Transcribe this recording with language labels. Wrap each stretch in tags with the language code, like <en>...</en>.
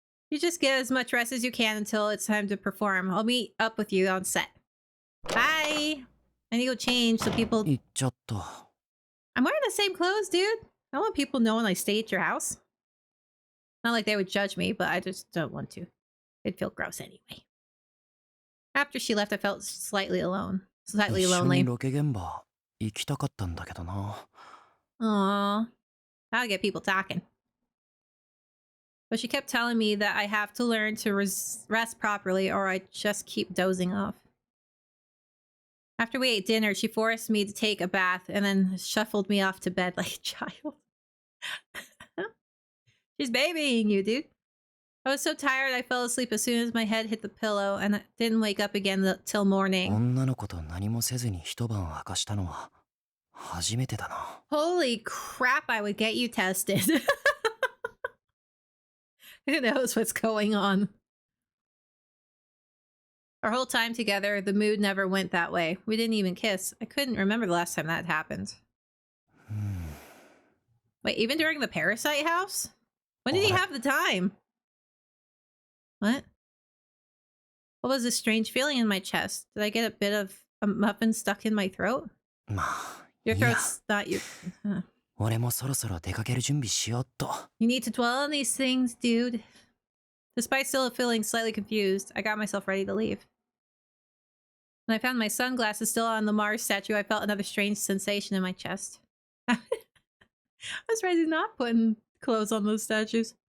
<en>You just get as much rest as you can until it's time to perform. I'll meet up with you on set. Bye! I need to go change so people...</en> <ja>行っちゃった。</ja> <en>I'm wearing the same clothes, dude. I don't want people knowing I stay at your house. Not like they would judge me, but I just don't want to. It'd feel gross anyway. After she left, I felt slightly alone. Slightly lonely.</en> <ja>一緒にロケ現場行きたかったんだけどな。</ja> <en>Aww. That'll get people talking. But she kept telling me that I have to learn to rest properly or I just keep dozing off. After we ate dinner, she forced me to take a bath and then shuffled me off to bed like a child. She's babying you, dude. I was so tired I fell asleep as soon as my head hit the pillow and I didn't wake up again till morning.</en> <ja>女の子と何もせずに一晩明かしたのは初めてだな。</ja> <en>Holy crap, I would get you tested. Who knows what's going on? Our whole time together, the mood never went that way. We didn't even kiss. I couldn't remember the last time that happened. Wait, even during the Parasite house? When did he have the time? What? What was this strange feeling in my chest? Did I get a bit of a muffin stuck in my throat?</en> <ja>まあ、</ja> <en>Your</en> <ja>いや、</ja> <en>throat's not your...</en> <ja>俺もそろそろ出かける準備しようっと。</ja> <en>You need to dwell on these things, dude. Despite still feeling slightly confused, I got myself ready to leave. When I found my sunglasses still on the Mars statue, I felt another strange sensation in my chest. I was ready to not putting clothes on those statues.</en>